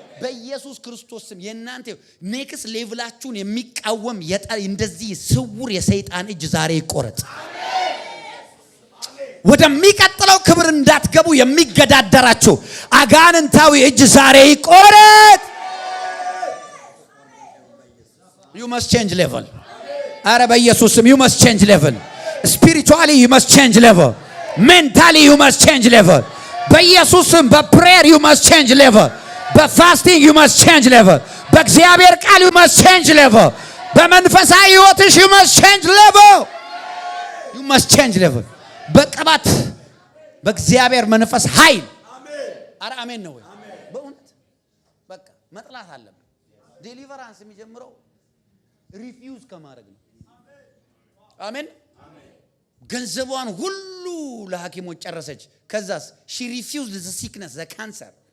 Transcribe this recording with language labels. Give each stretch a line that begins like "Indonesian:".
Amharic: በኢየሱስ ክርስቶስ ስም የእናንተ ኔክስት ሌቭላችሁን የሚቃወም እንደዚህ ስውር የሰይጣን እጅ ዛሬ ይቆረጥ። ወደሚቀጥለው ክብር እንዳትገቡ የሚገዳደራችሁ አጋንንታዊ እጅ ዛሬ ይቆረጥ።
English: You must change level.
Amharic: አረ በኢየሱስ ስም
English: you must change level. Spiritually you must change level. Mentally you must change level.
Amharic: በኢየሱስ ስም በፕሬየር
English: you must change level. በፋስቲንግ you must change level.
Amharic: በእግዚአብሔር ቃል
English: you must change level.
Amharic: በመንፈሳዊ ሕይወትሽ
English: you must change level. You must change level.
Amharic: በቅባት በእግዚአብሔር መንፈስ ኃይል አረ አሜን ነው ወይ? በእውነት በቃ መጥላት አለብን። ዴሊቨራንስ የሚጀምረው ሪፊውዝ ከማድረግ ነው። አሜን። ገንዘቧን ሁሉ ለሐኪሞች ጨረሰች። ከዛስ
English: she refused the sickness the cancer።